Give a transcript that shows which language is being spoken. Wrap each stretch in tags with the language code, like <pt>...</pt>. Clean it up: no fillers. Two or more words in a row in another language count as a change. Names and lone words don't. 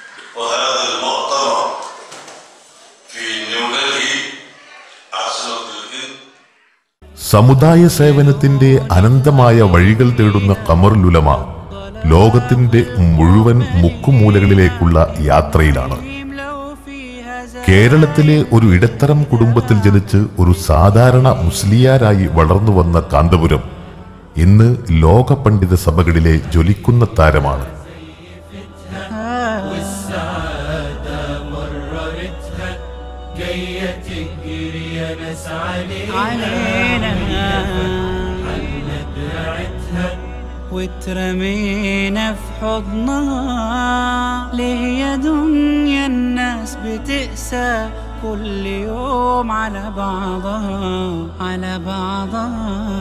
<ar>وهذا المؤتمر في نيودلهي عاصمة الهند.</ar> <ml>സമുദായ സേവനത്തിന്റെ അനന്തമായ വഴികൾ തേടുന്ന ഖമറുൽ ഉലമ ലോകത്തിന്റെ മുഴുവൻ മുക്കുമൂലകളിലേക്കുള്ള യാത്രയിലാണ്. കേരളത്തിലെ ഒരു ഇടത്തരം കുടുംബത്തിൽ ജനിച്ച് ഒരു സാധാരണ മുസ്ലിയാരായി വളർന്നു വന്ന കാന്തപുരം ഇന്ന് ലോക പണ്ഡിത സഭകളിലെ ജ്വലിക്കുന്ന താരമാണ്.</ml> <ar>وترمينا في حضنها ليه يا دنيا الناس بتقسى كل يوم على بعضها على بعضها</ar>